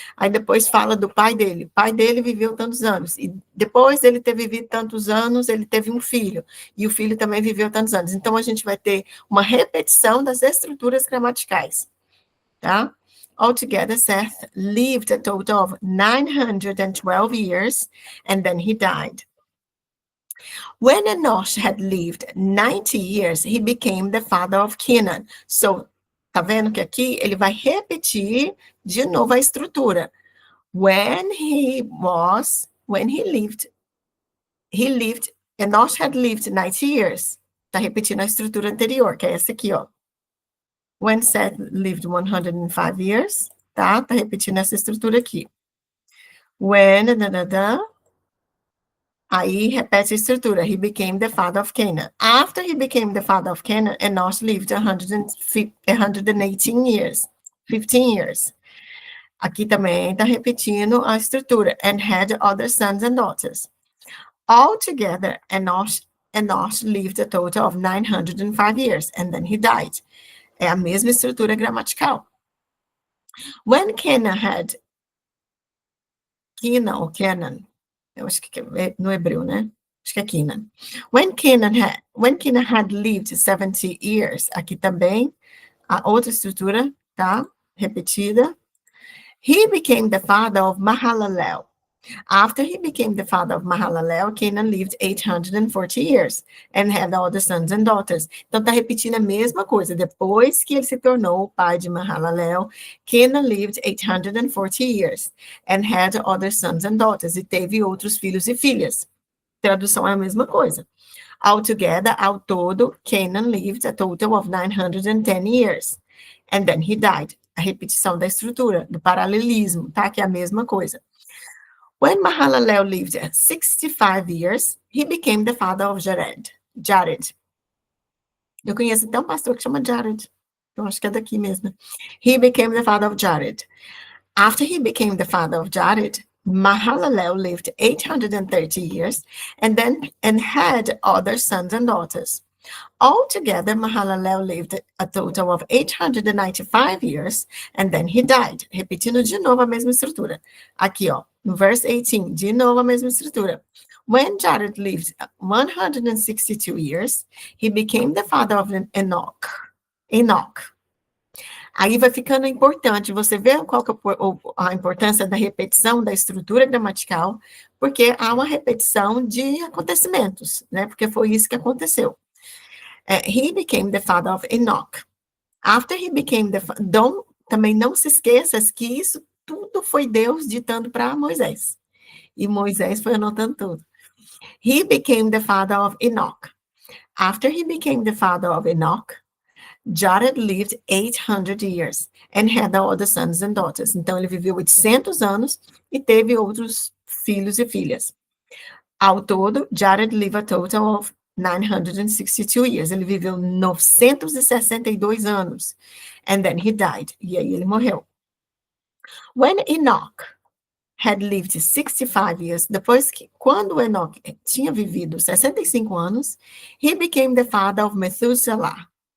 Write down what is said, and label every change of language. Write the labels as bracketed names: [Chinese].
[Portuguese] Aí depois fala do pai dele. O pai dele viveu tantos anos. E depois ele ter vivido tantos anos, ele teve um filho. E o filho também viveu tantos anos. Então, a gente vai ter uma repetição das estruturas gramaticais. Tá? [English] Altogether, Seth lived a total of 912 years, and then he died. When Enosh had lived 90 years, he became the father of Canaan. [Portuguese] So, tá vendo que aqui ele vai repetir de novo a estrutura. [English] When he lived, Enosh had lived 90 years. [Portuguese] Tá repetindo a estrutura anterior, que é essa aqui, ó. [English] When Seth lived 105 years, [Portuguese] tá? Tá repetindo essa estrutura aqui. When, aí repete a estrutura. [English] He became the father of Canaan. After he became the father of Canaan, Enosh lived 118 years. 15 years. [Portuguese] Aqui também está repetindo a estrutura. [English] And had other sons and daughters. Altogether, Enosh lived a total of 905 years. And then he died. [Portuguese] É a mesma estrutura gramatical. [English] When Canaan [Portuguese] eu acho que é no hebreu, né? Acho que é Canaan. [English] When Canaan had lived 70 years, [Portuguese] aqui também, a outra estrutura, tá? Repetida. [English] He became the father of Mahalalel. After he became the father of Mahalalel, Canaan lived 840 years and had all the sons and daughters. [Portuguese] Então, está repetindo a mesma coisa. Depois que ele se tornou o pai de Mahalalel, [English] Canaan lived 840 years and had other sons and daughters. [Portuguese] E teve outros filhos e filhas. Tradução é a mesma coisa. [English] Altogether, [Portuguese] ao todo, [English] Canaan lived a total of 910 years. And then he died. [Portuguese] A repetição da estrutura, do paralelismo, tá? Que é a mesma coisa. [English] When Mahalalel lived 65 years, he became the father of Jared. [Portuguese] Eu conheço até um pastor que chama Jared. Eu acho que é daqui mesmo. [English] He became the father of Jared. After he became the father of Jared, Mahalalel lived 830 years and had other sons and daughters. Altogether, Mahalalel lived a total of 895 years, and then he died. [Portuguese] Repetindo de novo a mesma estrutura. Aqui, ó, no verse 18, de novo a mesma estrutura. [English] When Jared lived 162 years, he became the father of Enoch. [Portuguese] Aí vai ficando importante, você vê qual que é a importância da repetição da estrutura gramatical, porque há uma repetição de acontecimentos, né? Porque foi isso que aconteceu. [English] He became the father of Enoch. After he became [Portuguese] também não se esqueça que isso tudo foi Deus ditando para Moisés. E Moisés foi anotando tudo. [English] He became the father of Enoch. After he became the father of Enoch, Jared lived 800 years and had other sons and daughters. [Portuguese] Então, ele viveu 800 anos e teve outros filhos e filhas. Ao todo, [English] Jared lived a total of 962 years. [Portuguese] Ele viveu 962 anos. [English] And then he died. [Portuguese] E aí ele morreu. [English] When Enoch had lived 65 years, [Portuguese] quando Enoch tinha vivido 65 anos, [English] he became the father of Methuselah.